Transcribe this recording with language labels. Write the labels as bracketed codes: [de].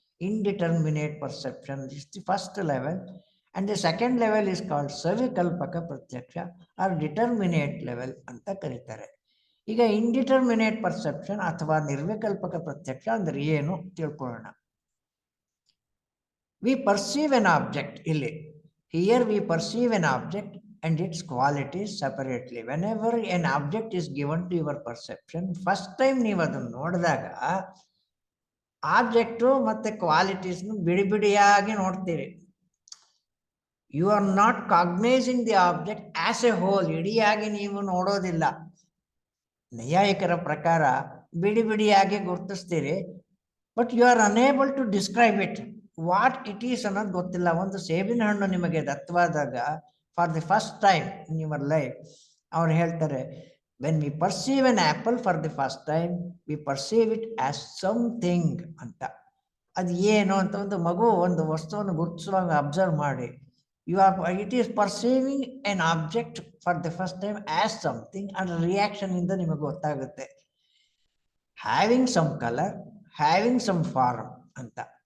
[en] indeterminate perception is the first level, and the second level is called ಸವಿಕಲ್ಪಕ ಪ್ರತ್ಯಕ್ಷ or determinate level [kn] ಅಂತ ಕರೀತಾರೆ. ಈಗ indeterminate perception ಅಥವಾ ನಿರ್ವಿಕಲ್ಪಕ ಪ್ರತ್ಯಕ್ಷ ಅಂದ್ರೆ ಏನು ತಿಳ್ಕೊಳ್ಳೋಣ. [en] We perceive an object. ಇಲ್ಲಿ here we perceive an object and its qualities separately. Whenever an object is given to your perception, first time [kn] ನೀವು ಅದನ್ನು ನೋಡಿದಾಗ ಆಬ್ಜೆಕ್ಟು ಮತ್ತೆ ಕ್ವಾಲಿಟೀಸ್ನು ಬಿಡಿಯಾಗಿ ನೋಡ್ತೀರಿ. [en] You are not cognising the object as a whole. [kn] ಇಡಿಯಾಗಿ ನೀವು ನೋಡೋದಿಲ್ಲ. ನೈಯಾಯಿಕರ ಪ್ರಕಾರ ಬಿಡಿಯಾಗಿ ಗುರುತಿಸ್ತೀರಿ, [en] But you are unable to describe it. What it is [kn] ಅನ್ನೋದು ಗೊತ್ತಿಲ್ಲ. ಒಂದು ಸೇಬಿನ ಹಣ್ಣು ನಿಮಗೆ ದತ್ತವಾದಾಗ [en] for the first time in your life [kn] ಅವ್ರು ಹೇಳ್ತಾರೆ, [en] When we perceive an apple for the first time we perceive it as something ಅಂತ. [kn] ಅದು ಏನು ಅಂತ ಒಂದು ವಸ್ತುವನ್ನು ಗುರುತಿಸುವಾಗ ಅಬ್ಸರ್ವ್ ಮಾಡಿ. [en] It is perceiving an object for the first time as something, and reaction [kn] ಇಂದ ನಿಮಗೆ ಗೊತ್ತಾಗುತ್ತೆ. [en] Having some colour, having some form ಅಂತ.